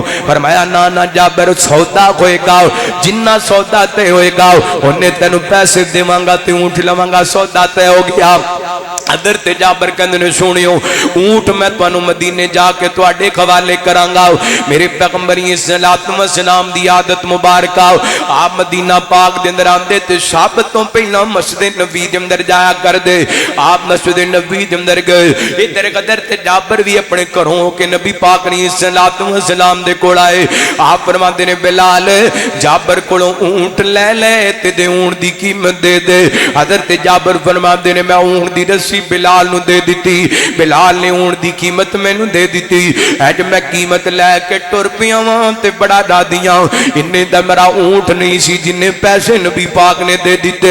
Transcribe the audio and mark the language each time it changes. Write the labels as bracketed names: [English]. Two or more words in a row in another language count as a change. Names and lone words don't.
[Punjabi] فرمایا نا نا جابر سودا ہوئےگا، جنہاں سودا طے ہوئےگا انہیں تینوں پیسے دیوانگا تے اونٹ لوانگا. سودا طے ہو گیا. حضرت جابر کہندے نے سنیو اونٹ میں تہانوں مدینے جاکے تہاڈے حوالے کرانگا. میرے پیغمبر [Arabic] صلی اللہ علیہ وسلم [Punjabi] دی عادت مبارک، آپ مدینہ پاک دے اندر آندے تے سب تو پہلا مسجد نبی دے اندر جایا کردے. آپ مسجد نبی دے اندر گئے. ادھر حضرت جابر بھی اپنے گھروں کے نبی پاک [Arabic] صلی اللہ علیہ وسلم [Punjabi] دے کول آئے. آپ فرماتے نے بلال جابر کولوں اونٹ لے لے تے اونٹ دی قیمت دے دے. حضرت جابر فرماتے نے میں اونٹ دی رسی بلال نوں دے دی. بلال نے اونٹ دی قیمت مینوں دے دی۔ اج میں قیمت لیکے ٹر پیا واں تے بڑا دادیاں اینے دا میرا اونٹ نہیں سی جنے پیسے نبی پاک نے دے دتے.